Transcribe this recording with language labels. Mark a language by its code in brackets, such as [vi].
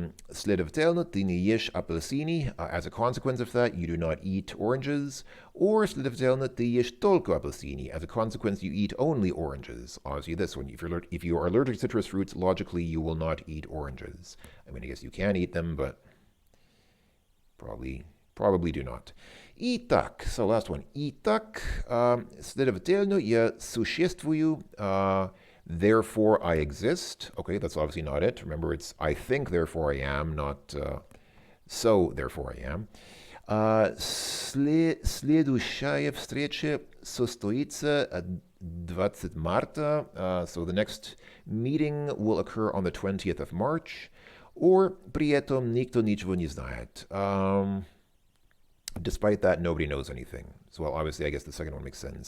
[ru] Следовательно, ты не ешь апельсины. [en] As a consequence of that, you do not eat oranges. Or, [ru] следовательно, ты ешь только апельсины. [en] As a consequence, you eat only oranges. Obviously, this one. If you are allergic to citrus fruits, logically, you will not eat oranges. I mean, I guess you can eat them, but probably do not. Итак, so last one. [ru] Итак, следовательно, я существую. [en] Therefore, I exist. Okay, that's obviously not it. Remember, it's I think, therefore I am, not so, therefore I am. [ru] Следующая встреча состоится 20 марта. [en] So the next meeting will occur on the 20th of March. Or [ru] при этом никто ничего не знает. [en] Despite that, nobody knows anything. So, well, obviously, I guess the second one makes sense.